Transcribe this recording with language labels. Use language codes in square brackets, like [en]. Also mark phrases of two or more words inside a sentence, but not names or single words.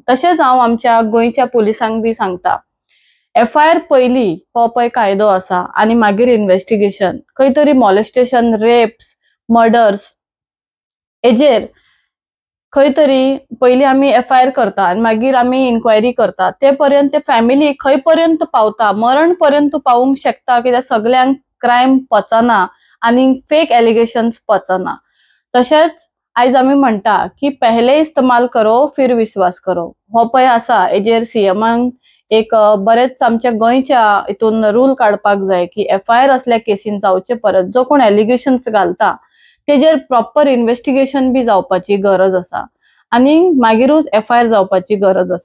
[kok] तशेंच हांव आमच्या गोंयच्या पुलिसांक बी सांगता, FIR पयली हो पळय कायदो आसा आनी मागीर इन्व्हेस्टिगेशन, खंय तरी [en] molestation, rapes, murders [kok] हेजेर खंय तरी पयली आमी FIR करता आनी मागीर आमी इन्क्वायरी करता, ते पर्यंत ते फॅमिली खंय पर्यंत पावता, मरण पर्यंत पावूंक शकता, कित्याक सगळ्यांक क्रायम पचना आनी [en] fake allegations [kok] पचना। तशेंच आयज आमी म्हणटा की [hi] पहले इस्तेमाल करो फिर विश्वास करो, [kok] हो पळय आसा हेजेर CMान एक बरेच आमच्या गोंयच्या हितून रूल काडपाक जाय की FIR असल्या केसीन जावचे परत जो कोण एलिगेशन्स घालता तेजेर [en] proper investigation [kok] बी जावपाची गरज आसा आनी मागीरूच FIR जावपाची गरज आसा।